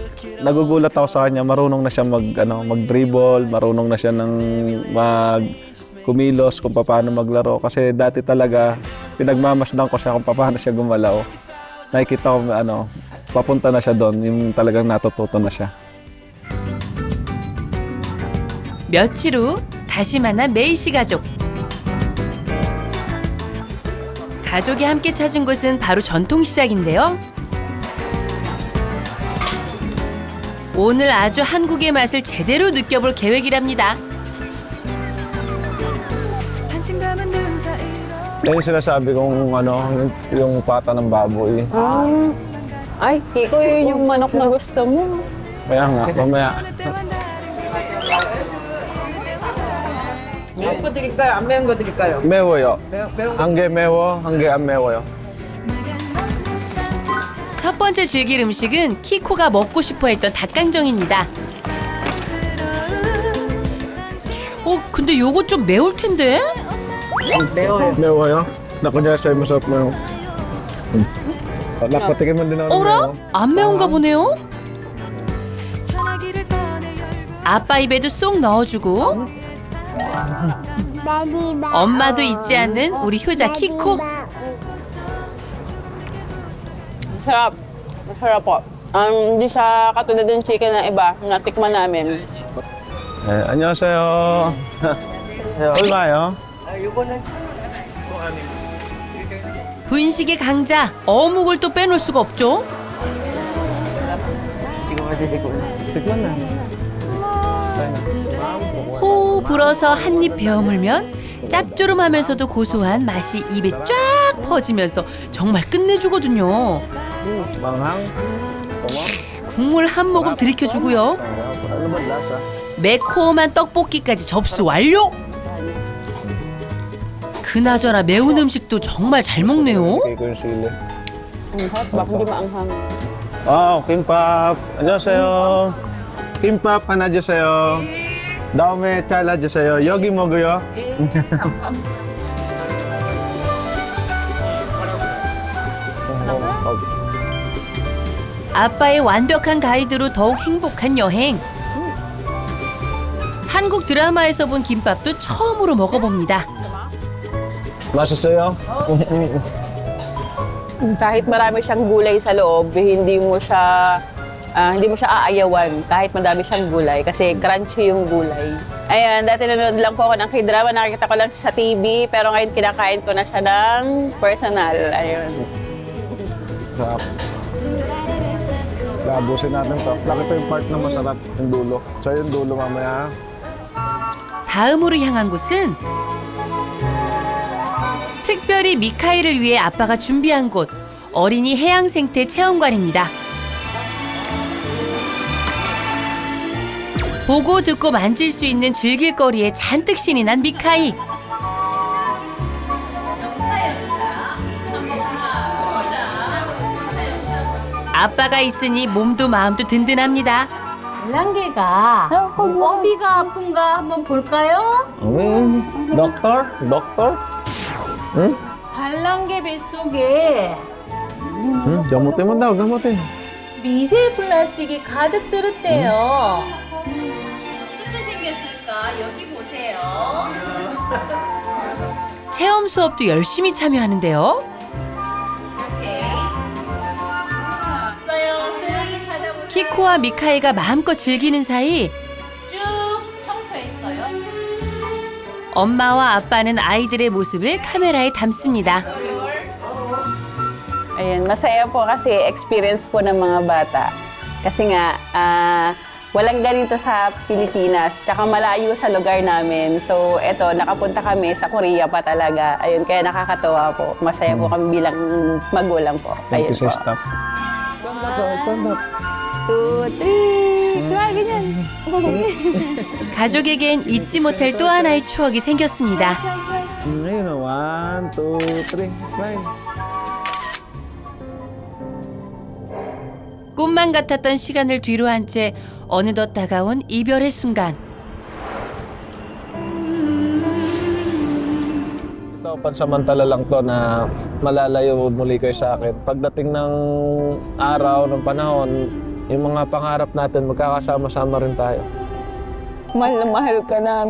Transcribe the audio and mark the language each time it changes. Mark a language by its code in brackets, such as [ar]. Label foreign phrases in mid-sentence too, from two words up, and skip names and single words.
[tl] Nagugulat ako sa kanya, marunong na siya mag-dribble, marunong na siya ng kumilos kung paano maglaro. Kasi dati talaga, pinagmamasdan ko siya kung paano siya gumalaw. Nakikita ko, papunta na siya doon, yung talagang natututo na siya. [ko] 며칠 후 다시 만난 메이 씨 가족. 가족이 함께 찾은 곳은 바로 전통시장인데요. 오늘 아주 한국의 맛을 제대로 느껴볼 계획이랍니다. [tl] Yan yung sinasabi kong yung pata ng baboy. Ay, Kiko, yun yung manok na gusto mo. Kaya nga, mamaya. [ko] 매운 거 드릴까요? 안 매운 거 드릴까요? 매워요. 한 개 매워, 한 개 안 매워요. 첫 번째 즐길 음식은 키코가 먹고 싶어 했던 닭강정입니다. 근데 요거 좀 매울 텐데? 매워요? [tl] Naku niya sa'yo, masarap na yun. Patikiman din ako ng [ko] 어라? 매워. 안 매운가 보네요? 아빠 입에도 쏙 넣어주고 엄마도 잊지 않는 우리 효자 키코. [tl] Masarap. Masarap po. Hindi siya katulad ng chicken na iba na tikman namin. [ko] 네, 안녕하세요. 얼마요? 분식의 강자 어묵을 또 빼놓을 수가 없죠. 호 불어서 한 입 베어 물면 짭조름하면서도 고소한 맛이 입에 쫙 퍼지면서 정말 끝내주거든요. 국물 한 모금 들이켜주고요. 매콤한 떡볶이까지 접수 완료. 그나저나 매운 음식도 정말 잘 먹네요. [tl] Bak hindi maanghang. [ko] 김밥. 안녕하세요. 김밥 하나 주세요. 다음에 잘라주세요. 여기 먹어요. 아빠의 완벽한 가이드로 더욱 행복한 여행. 한국 드라마에서 본 김밥도 처음으로 먹어봅니다. 맛있어요? [tl] Kahit marami siyang gulay sa loob, hindi mo siya aayawan kahit madami siyang gulay kasi crunchy yung gulay. Ayan, dati nanonood lang po ako ng K-drama, nakikita ko lang siya sa TV, pero ngayon kinakain ko na siya ng personal. Ayun. Sarap. Labusin natin to. Laki pa yung part na masarap, yung dulo. So yung dulo mamaya. [ko] 다음으로 향한 곳은 특별히 미카이를 위해 아빠가 준비한 곳, 어린이 해양생태 체험관입니다. 보고 듣고 만질 수 있는 즐길 거리에 잔뜩 신이 난 미카이. 아빠가 있으니 몸도 마음도 든든합니다. 발랑개가 어디가 아픈가 한번 볼까요? [tl] doktor? 응? [ko] 발랑개 뱃속에 [tl] gamutin mo daw, gamutin. [ko] 미세 플라스틱이 가득 들었대요. 어떻게 생겼을까? 여기 보세요. 체험 수업도 열심히 참여하는데요. 쓰레기 찾아보세요. 키코와 미카이가 마음껏 즐기는 사이 쭉 청소했어요. 엄마와 아빠는 아이들의 모습을 카메라에 담습니다. [tl] Ayan, masaya po kasi experience po ng mga bata. Kasi nga, walang ganito sa Pilipinas, tsaka malayo sa lugar namin. So, eto, nakapunta kami sa Korea pa talaga. Ayun, kaya nakakatawa po. Masaya po kami bilang magulang po. Ayun po. [en] staff. Stand up, stand up. 2, 3. Smile, [tl] ganyan. [ko] 가족에겐 잊지 못할 또 하나의 추억이 생겼습니다. [tl] Ngayon, 1, 2, 3, smile. [ko] 꿈만 같았던 시간을 뒤로 한 채 어느덧 다가온 이별의 순간. [tl] Ito, pansamantala lang to na malalayo muli kayo sa akin. Pagdating ng araw, ng panahon, yung mga pangarap natin, magkakasama-sama rin tayo. Mahal na mahal ka namin.